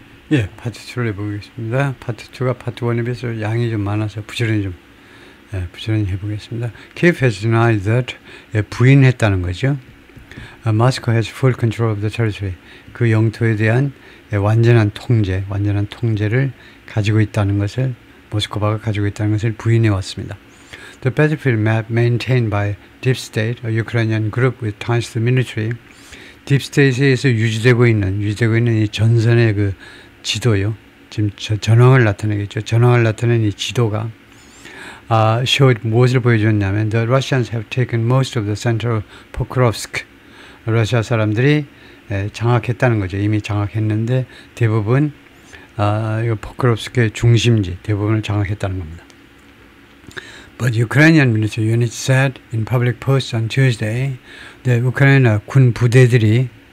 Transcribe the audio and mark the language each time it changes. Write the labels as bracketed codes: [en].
[ko] 예, 파트 2를 해보겠습니다. 파트 2가 파트 1에 비해서 양이 좀 많아서 부지런히 해보겠습니다. [en] Kiev has denied that, [ko] 부인했다는 거죠. [en] Moscow has full control of the territory. [ko] 그 영토에 대한 완전한 통제를 가지고 있다는 것을, 모스크바가 가지고 있다는 것을 부인해 왔습니다. [en] The battlefield map maintained by Deep State, a Ukrainian group with ties to the military. [ko] Deep State에서 유지되고 있는 이 전선의 그 지도요. 지금 전황을 나타내겠죠. 전황을 나타낸 이 지도가 [en] showed [ko] 무엇을 보여줬냐면 [en] the Russians have taken most of the center of Pokrovsk. [ko] 러시아 사람들이 장악했다는 거죠. 이미 장악했는데 대부분 이거 포크롭스크의 중심지 대부분을 장악했다는 겁니다. [en] But Ukrainian military units said in public posts on Tuesday that [ko] 우크라이나 군 부대들이죠.